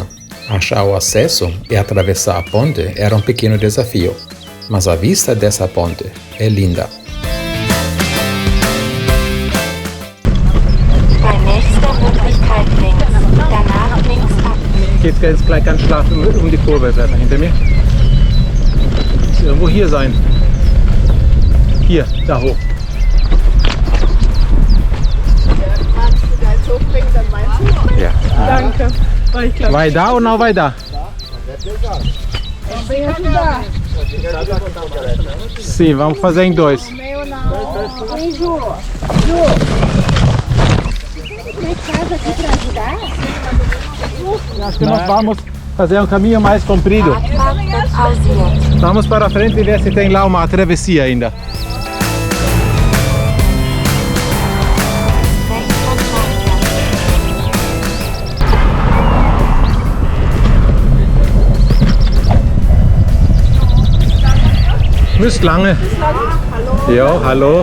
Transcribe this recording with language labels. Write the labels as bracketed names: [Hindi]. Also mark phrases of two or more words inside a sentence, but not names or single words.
[Portuguese] Achar o acesso e atravessar a ponte era um pequeno desafio, mas a vista dessa ponte é linda. [German] Bei nächster Möglichkeit links, danach links ab. Geht's jetzt gleich ganz schlaff um die Kurve, ist einfach hinter mir. Muss irgendwo hier sein. Hier, da hoch. Hochbringen, dann meinst du? Ja. Danke. Ich glaub, [Portuguese] Vai dar ou não vai dar? vem ajudar. Sim, vamos fazer em dois. Meio não. Vem, Ju. Tem casa aqui para ajudar? Acho que nós vamos fazer um caminho mais comprido. [German] Radfahrt wird pausiert. [Portuguese] Vamos para frente e ver se tem lá uma travessia ainda. Müstlange. [German] Jo, hallo.